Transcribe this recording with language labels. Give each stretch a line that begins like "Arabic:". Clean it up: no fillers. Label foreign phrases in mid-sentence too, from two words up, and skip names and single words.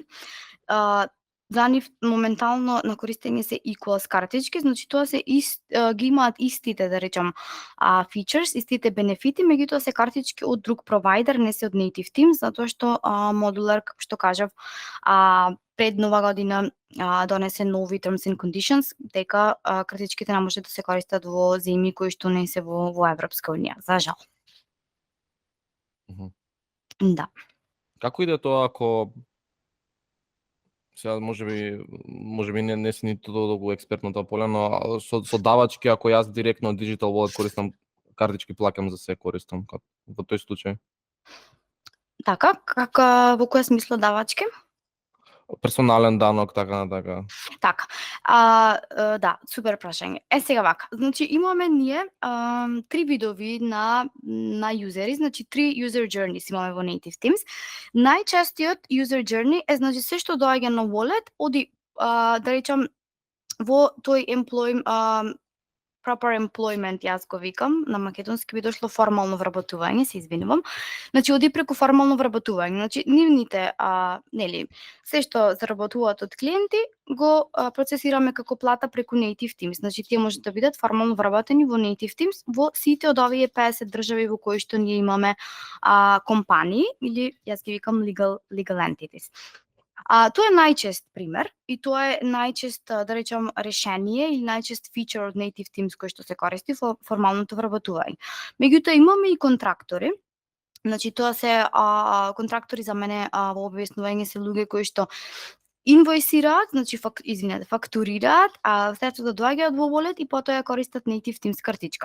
Macedonian: За нив моментално на користење се equals картички, значи тоа се ги имаат истите, да речам, features, истите бенефити, меѓутоа се картички од друг провайдер, не се од Native Teams, затоа што Modular, како што кажав, пред Нова година донесе нови
English: terms and conditions,
Macedonian: дека картичките не може да се користат во земји кои што не се во Европска унија, за жал. Да. Како иде тоа ако сега можеби не си ниту толку експерт на тоа поле, но со давачки ако јас директно Digital Wallet користам картички плаќам за се користам во тој случај. Така, во која смисла давачки? Персонален данок, така натака. Така, да, супер прашање. Сега вака, значи имаме ние 3 видови на юзери, значи 3
English: user journeys
Macedonian: имаме во Native Themes. Најчестиот
English: user journey
Macedonian: е значи се што доаѓа на wallet, оди да речам во тој
English: proper employment,
Macedonian: јас го викам, на македонски би дошло формално вработување, се извинувам. Значи оди преку формално вработување, значи нивните нели се што заработуваат од клиенти го процесираме како плата преку Native Themes. Значи тие може да бидат формално вработени во Native Themes во сите од овие 50 држави во кои што ние имаме компании или јас ги викам
English: legal entities.
Macedonian: Тоа е најчест пример и тоа е најчест, да речам, решение или најчест фичер од Native Themes кој што се користи во формалното вработување. Меѓутоа имаме и контрактори. Значи тоа се контрактори за мене во објаснување се луѓе кои што инвојсираат, значи фактурираат, средствата доаѓаат во wallet и потоа ја користат Native Themes картичката.